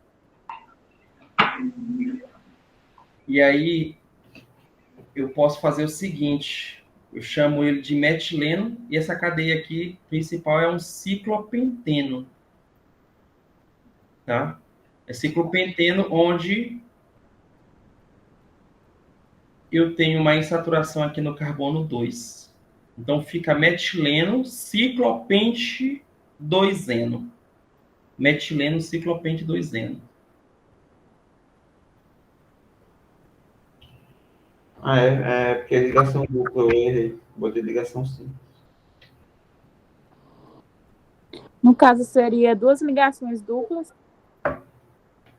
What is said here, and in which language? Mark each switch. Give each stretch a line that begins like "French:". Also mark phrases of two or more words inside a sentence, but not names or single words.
Portuguese: E aí, eu posso fazer o seguinte, eu chamo ele de metileno, e essa cadeia aqui, principal, é um ciclopenteno, tá? É ciclopenteno, onde eu tenho uma insaturação aqui no carbono 2. Então, fica metileno, ciclopente 2-eno. Metileno, ciclopente 2-eno. Porque a ligação dupla eu errei. Botei ligação simples. No caso, seria 2 ligações duplas.